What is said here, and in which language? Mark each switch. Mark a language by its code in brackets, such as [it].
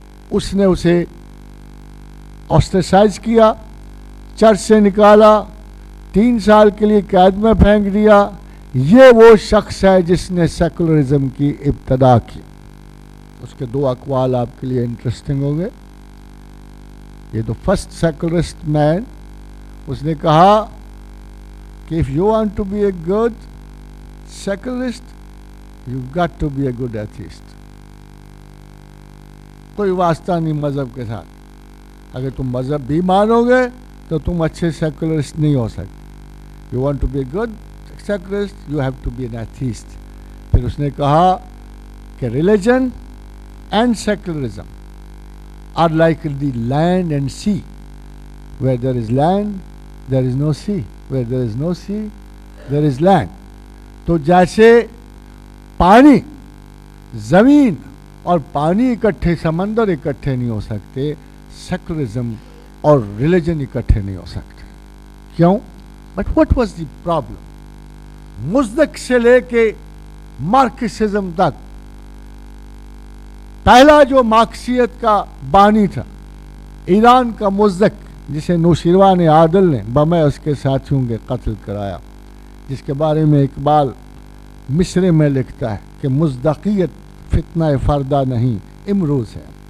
[ur] اس نے اسے آسٹرسائز کیا، چرچ سے نکالا، 3 سال کے لیے قید میں پھینک دیا۔ یہ وہ شخص ہے جس نے سیکولرزم کی ابتدا کی۔ اس کے 2 اقوال آپ کے لیے انٹرسٹنگ ہوں گے۔ یہ تو فرسٹ سیکولرسٹ مین، اس نے کہا کہ [en] if you want to be a good secularist, you've got to be a good atheist۔ [ur] کوئی واسطہ نہیں مذہب کے ساتھ، اگر تم مذہب بھی مانو گے تو تم اچھے سیکولرسٹ نہیں ہو سکتے۔ [en] You want to be a good secularist, you have to be an atheist. [ur] پھر اس نے کہا کہ [en] religion and secularism are like the land and sea. Where there is land, there is no sea. Where there is no sea, there is land. [ur] تو جیسے پانی، زمین اور پانی اکٹھے، سمندر اکٹھے نہیں ہو سکتے، سیکولرزم اور ریلیجن اکٹھے نہیں ہو سکتے. کیوں؟ [en] But what was the problem? [ur] مزدک سے لے کے مارکسزم تک پہلا جو مارکسیت کا بانی تھا، ایران کا مزدک، جسے نوشیروان عادل نے بمے اس کے ساتھیوں کے قتل کرایا، جس کے بارے میں اقبال مصرے میں لکھتا ہے کہ مزدقیت فتنہ فردہ نہیں امروز ہے.